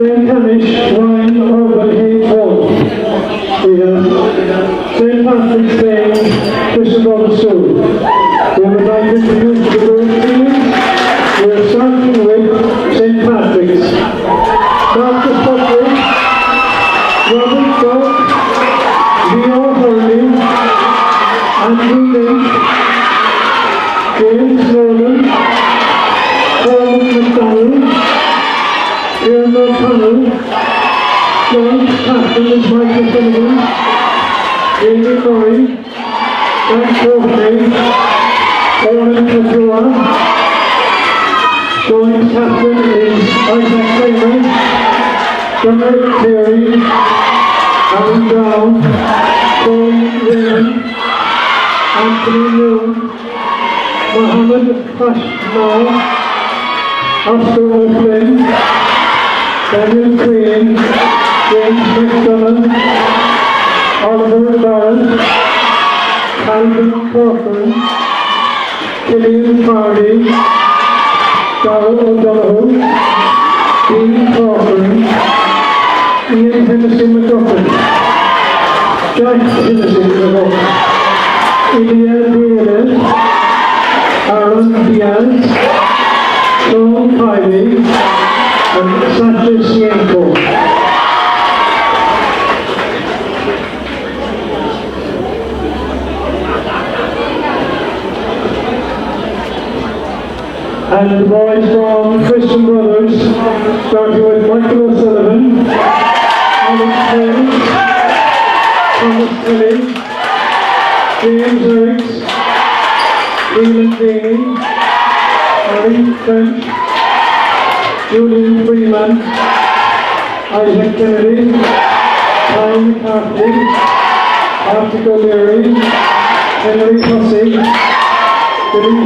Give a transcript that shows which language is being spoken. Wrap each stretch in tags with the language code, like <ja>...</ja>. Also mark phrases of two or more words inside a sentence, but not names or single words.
<en>Canish, Ryan, Urban, Hayes, Wall. We have St. Patrick's Day, Christian Brothers School. We would like to introduce the girls' team. We are starting with St. Patrick's. Marcus Buckley, Robert Buck, Leo Hurley, Andrew Lynch, James Nolan, Paul McDonald, Ian O'Connell, John Captain is Michael Sullivan, Jamie Murray, Jack Courtney, Owen Padua, joint captain is Isaac Kramer, Dominic Terry, Alan Brown, Paul Raymond, Anthony Moon, Mohammed Fashmar, Oscar O'Flynn, Daniel Queen, James McDonald, Oliver Barrett, Calvin Corcoran, Killian Farley, Darrell O'Donoghue, Dean Corcoran, Ian Hennessy McGuffin, Jack Hennessy McGuffin, Ilya Diaz, Aaron Diaz, Sean Kiley, and Sanchez Sienko. And the boys from Christian Brothers, starting with Michael O'Sullivan, Alex Payne, Thomas Kelly, James Ericks, Leland Deaney, Harry French, Julian Freeman, Isaac Kennedy, Ryan McCarthy, Arthur O'Leary, Henry Hussey, Billy</en>